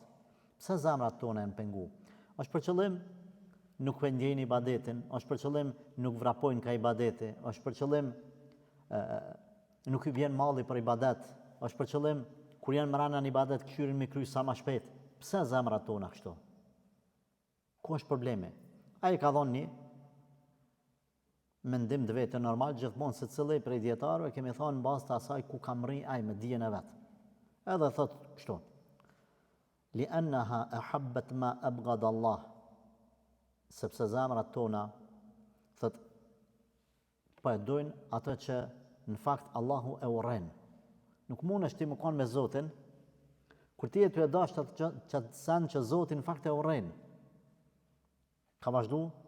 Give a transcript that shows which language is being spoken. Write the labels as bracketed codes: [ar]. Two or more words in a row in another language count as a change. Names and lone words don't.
[sq] Pse zemrat tona janë pengu? Është për qëllim nuk ndjejnë ibadetin, është për qëllim nuk vrapojnë ka ibadeti, është për qëllim nuk i vjen malli për ibadet, është për qëllim kur janë mrena në ibadet këshyrin me kry sa ma shpejt. Pse zemrat tona kështu? Ku është problemi? Ai ka thonë një mendim të vetë normal, gjithmonë se cilë prej dietarëve kemi thonë në bazë të asaj ku ka mri ai me dijen e vet. Edhe thot kështu: [ar] لأنها أحبت ما أبغض الله. [sq] Sepse zemrat tona thot po e dojnë atë që në fakt Allahu e urren. Nuk mundesh ti më kon me Zotin kur ti e ty e dash atë sen që Zoti në fakt e urren. Ka vazhdu?